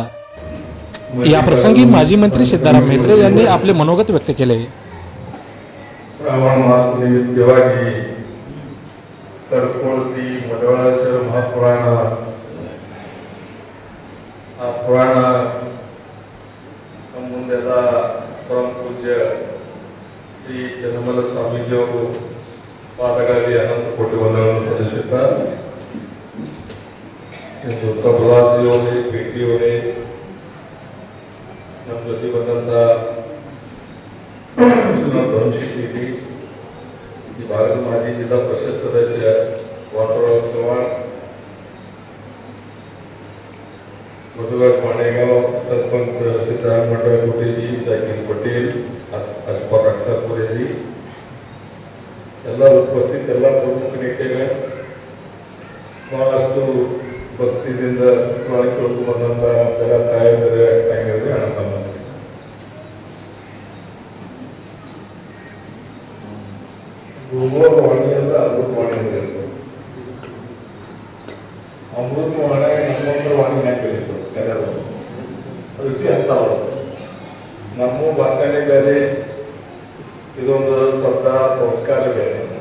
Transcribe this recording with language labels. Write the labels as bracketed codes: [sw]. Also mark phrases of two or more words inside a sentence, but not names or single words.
[mr] या प्रसंगी माजी मंत्री सिद्धाराम म्हेत्रे यांनी आपले मनोगत व्यक्त केले. तडकोळती मडवळाचं महापुराण हा पुराण [kn] ಮುಂದೆಲ್ಲ ಪರಮ ಪೂಜ್ಯ ಶ್ರೀ ಚನ್ನಮಲ್ಲ ಸ್ವಾಮೀಜಿಯವರು ಪಾದಗಳಲ್ಲಿ ಅನಂತ ಕೋಟಿ ವಂದನೆಗಳನ್ನು ಸಲ್ಲಿಸುತ್ತಾ ಪ್ರಹ್ಲಾದ್ಜಿಯವರೇ, ಭೇಟಿಯವರೇ, ನಮ್ಮ ಜೊತೆ ಬಂದಂತ ಭರಮಶೆಟ್ಟಿ, ಈ ಭಾಗದ ಮಾಜಿ ಜಿಲ್ಲಾ ಪರಿಷತ್ ಸದಸ್ಯ ಪಾಂಡುರಂಗ ಚವ್ಹಾಣ್, [mr] बसवराज बाणेगाव, सरपंच सिद्धाराम भंडारकवटे जी, शाकीर पटेल, अशफाक अक्सापुरे जी, [kn] ಎಲ್ಲ ಉಪಸ್ಥಿತ ಎಲ್ಲ ಪ್ರಮುಖ ನೆತೆಗಳು ಬಹಳಷ್ಟು ಭಕ್ತಿಯಿಂದ ಕೇಳಿಕೊಂಡು ಬಂದಂತ ಎಲ್ಲ ತಾಯಂದಿರೇ ಅಣ್ಣತಮ್ಮ ವಾಣಿ ಅಂದ್ರೆ ಅಮೃತವಾಣಿ ಅಂದ್ರೆ ಅಮೃತವಾಣಿ ನಮ್ಮೊಂದು ವಾಣಿನ ಕಲಿಸು ರುಚಿ ಅಂತ ನಮ್ಮ ಭಾಷೆನೇ ಬೇರೆ, ಇದೊಂದು ಶಬ್ದ ಸಂಸ್ಕಾರ ಬೇರೆ.